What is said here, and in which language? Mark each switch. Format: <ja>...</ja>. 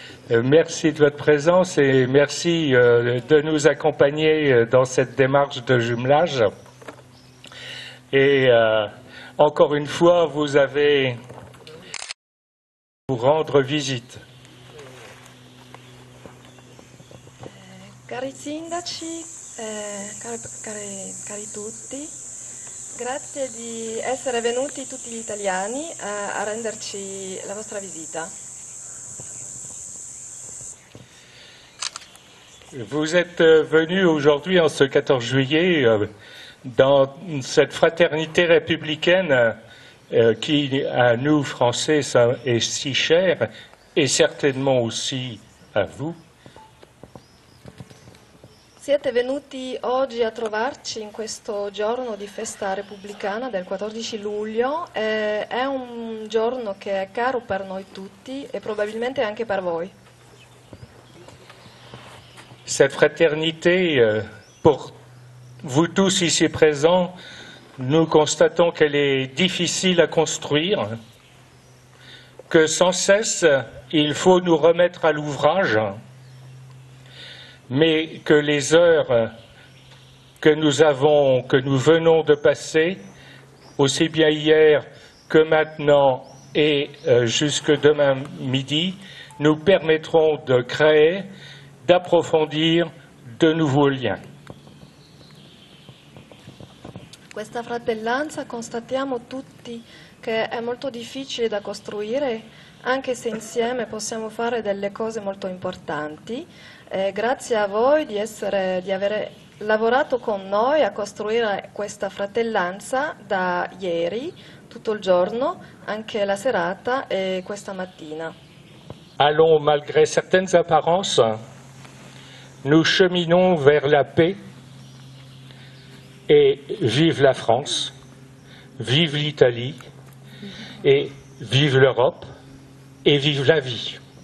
<fr>Merci de votre présence et merci de nous accompagner dans cette démarche de jumelage. Et encore une fois, vous avez vous rendre visite.</fr> <it>Cari sindaci, cari tutti, grazie di essere venuti tutti gli italiani a renderci la vostra visita.</it> <fr>Vous êtes venus aujourd'hui, en ce 14 juillet, dans cette fraternité républicaine qui, à nous, Français, est si chère, et certainement aussi à vous.</fr> <it>Siete venuti oggi a trovarci in questo giorno di festa repubblicana del 14 luglio, è un giorno che è caro per noi tutti e probabilmente anche per voi.</it> <fr>Cette fraternité, pour vous tous ici présents, nous constatons qu'elle est difficile à construire, que sans cesse il faut nous remettre à l'ouvrage, mais que les heures que nous venons de passer, aussi bien hier que maintenant et jusque demain midi, nous permettront de créer, d'approfondir de nouveaux liens.</fr> <it>Questa fratellanza constatiamo tutti che è molto difficile da costruire, anche se insieme possiamo fare delle cose molto importanti. Grazie a voi di aver lavorato con noi a costruire questa fratellanza da ieri, tutto il giorno, anche la serata e questa mattina.</it> <fr>Allons, malgré certaines apparences, nous cheminons vers la paix et vive la France, vive l'Italie et vive l'Europe et vive la vie.</fr>